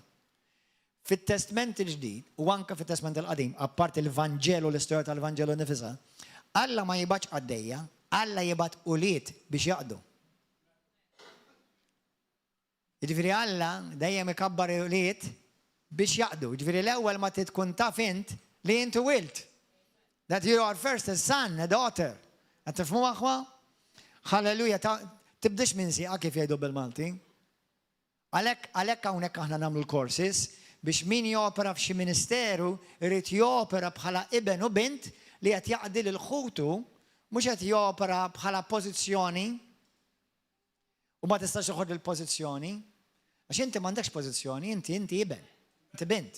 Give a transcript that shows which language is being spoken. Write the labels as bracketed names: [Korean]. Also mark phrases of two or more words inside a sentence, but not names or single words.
[Maltese] Fit-Testament il-ġdid u anke fit-Testament il-qadim, apart il-Vanġelu l-istorja tal-Vanġelu nifisha, Alla ma jibgħatx qaddejja, Alla jibgħat ulied biex jaqdu. Jiġifieri Alla dejjem ikabbar ulied biex jaqdu. Jiġifieri l-ewwel ma tkun taf int li inti wilt. [English] That you are first a son, a daughter. [Maltese] Qed tifhmu aħwa? Halleluja, tibdix minn sieqa kif jgħidu bil-Malti. Għalhekk hawnhekk aħna nagħmlu l-courses biex min jopera f'xi ministeru irid jopera bħala iben u bint li qed jaqdi lil ħutu mhux qed jopera bħala pożizzjoni u ma tistax toħod il-pożizzjoni għax inti m'għandekx pożizzjoni, inti iben, inti bint.